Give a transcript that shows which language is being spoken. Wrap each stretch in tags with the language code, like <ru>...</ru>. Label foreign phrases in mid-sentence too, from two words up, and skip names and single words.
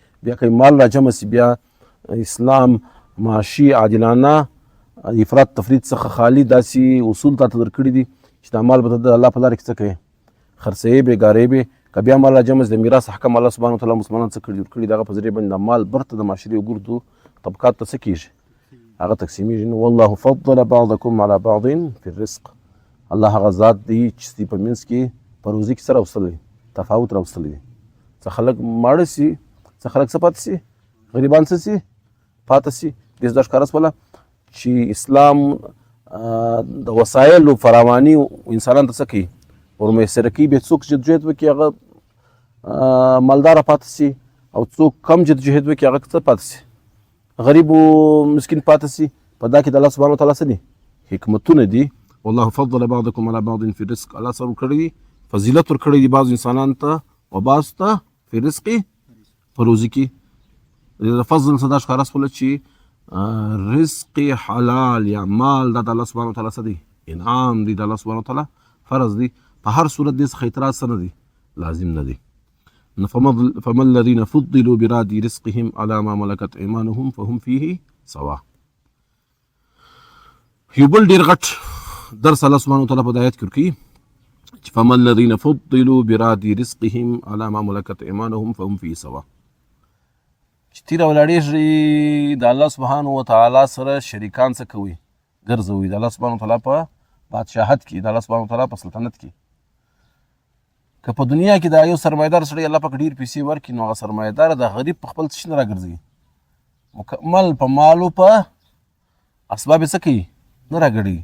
<ps>بیا که مال را جمع سي بیا اسلام معاشي عادلانه افراط تفرید څخه خالي داسې اصول تا ته درکړي دي چې دا مال به ته د الله په لاره کې څه کوې خرڅوې بې ګارې بې که بیا مال را جمع سي د میراث حکم الله</ps> <ar>سبحانه وتعالی</ar> <ps>مسلمانان څه کړي ورکړي د هغه په ذریعه باندې د مال برته د معاشرې ګردو طبقات ته څه کېږي هغه تقسیمیږي. نو</ps> <ar>والله فضل بعضکم علی بعض فی الرزق،</ar> <ps>الله هغه ذات دی چې ستی په منځ کې په روزي کې څه راوستلی تفاوت راوستلی دی. څه خلک ماړه سي څه خلک څه پاته سي غریبان څه سي پاته سي. دې دا ښکاره شوله چې اسلام د وسایلو فراواني انسانانو ته څه کوي ورمیسره کوي. بیا څوک جدوجهد وکړي هغه مالداره پاته سي او څوک کم جدوجهد وکړي هغه څه پاته سي غریب و مسکین پاته سي. په دا کې د الله</ps> <ar>سبحانه وتعالی</ar> <ps>څه دي حکمتونه دي.</ps> <ar>والله فضل بعضکم علی بعض فی الرزق،</ar> <ps>الله سره ورکړی دي فضیلت ورکړی دي بعض انسانانو ته و بعض ته</ps> <ar>فی الرزق</ar> <ps>په روزي کې. د فضل څه دا ښکاره شوله چې رزق حلال یا مال دا د الله</ps> <ar>سبحانه وتعالی</ar> <ps>څه دی انعام دی د الله</ps> <ar>سبحانه وتعالی</ar> <ps>فرض دی په هر صورت دې څخه اعتراض څه نه دی لازم نه دی.</ps> <ar>فما الذين فضلوا براد رزقهم على ما ملكت ايمانهم فهم فيه سواء.</ar> <ps>یو بل ډېر غټ درس الله</ps> <ar>سبحانه وتعالی</ar> <ps>په آیت کې ورکوي چې</ps> <ar>فما الذين فضلوا براد رزقهم على ما ملكت ايمانهم فهم فيه سواء.</ar> <ps>چې تیره ولاړېږي د الله</ps> <ar>سبحانه وتعالی</ar> <ps>سره شریکان څه کوي ګرځوي د الله</ps> <ar>سبحانه وتعالی</ar> <ps>په بادشاهت کې د الله</ps> <ar>سبحانه وتعالی</ar> <ps>په سلطنت کې. که په دنیا کې دا یو سرمایدار سړی الله پاک ډېر پیسې ورکړي نو هغه سرمایدار د غریب په خپل څه نه راګرځوي مکمل په مالو په اسباب یې څه کوي نه راګړي.</ps>